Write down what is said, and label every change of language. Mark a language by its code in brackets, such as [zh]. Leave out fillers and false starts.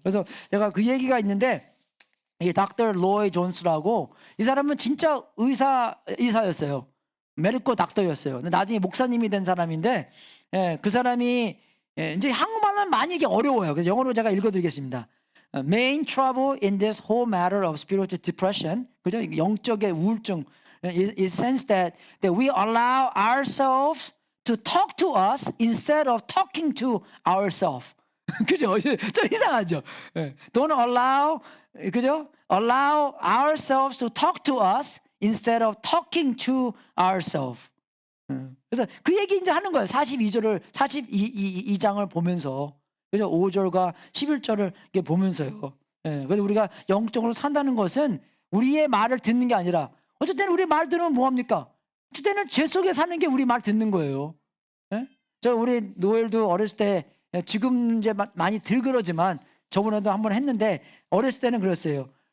[ko] 그래서 제가 그 얘기가 있는데 이 닥터 로이 존스라고 이 사람은 진짜 의사였어요. 메디컬 닥터였어요. 근데 나중에 목사님이 된 사람인데 그 사람이 이제 한국말은 많이 이게 어려워요. 그래서 영어로 제가 읽어드리겠습니다. [en] Main trouble in this whole matter of spiritual depression, [ko] 그죠? 영적의 우울증, [en] is sense that we allow ourselves to talk to us instead of talking to ourselves. [ko] 그죠? 좀 이상하죠? [en] Don't allow, [ko] 그죠? [en] Allow ourselves to talk to us instead of talking to ourselves. [ko] 그래서 그 얘기 이제 하는 거예요. 42장을 보면서. 그죠? 5절과 11절을 이렇게 보면서요. 그래서 우리가 영적으로 산다는 것은 우리의 말을 듣는 게 아니라 어쨌든 우리 말 들으면 뭐합니까? 어쨌든 죄 속에 사는 게 우리 말 듣는 거예요. 우리 노엘도 어렸을 때 지금 이제 많이 덜 그러지만 저번에도 한번 했는데 어렸을 때는 그랬어요.